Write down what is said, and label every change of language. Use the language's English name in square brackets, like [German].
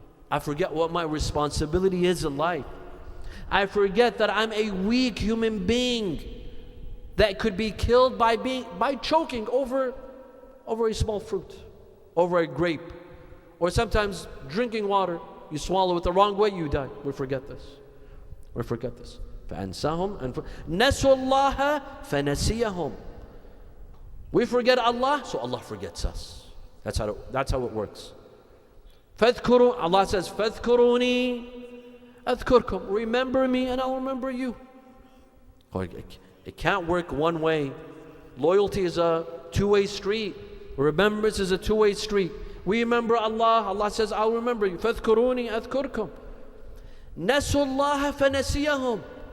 [English] I forget what my responsibility is in life. I forget that I'm a weak human being that could be killed by choking over a small fruit, over a grape, or sometimes drinking water. You swallow it the wrong way, you die. We forget this. [Arabic] فَأَنْسَاهُمْ نَسُوا اللَّهَ فَنَسِيَهُمْ. [English] We forget Allah, so Allah forgets us. That's how it works. [Arabic] فَاذْكُرُوا, [English] Allah says, [Arabic] فَاذْكُرُونِي أَذْكُرْكُمْ. [English] Remember me and I'll remember you. It can't work one way. Loyalty is a two-way street. Remembrance is a two-way street. We remember Allah, Allah says, I'll remember you. [Arabic] فَاذْكُرُونِي أَذْكُرْكُمْ. نَسُوا اللَّهَ فَنَسِيَهُمْ.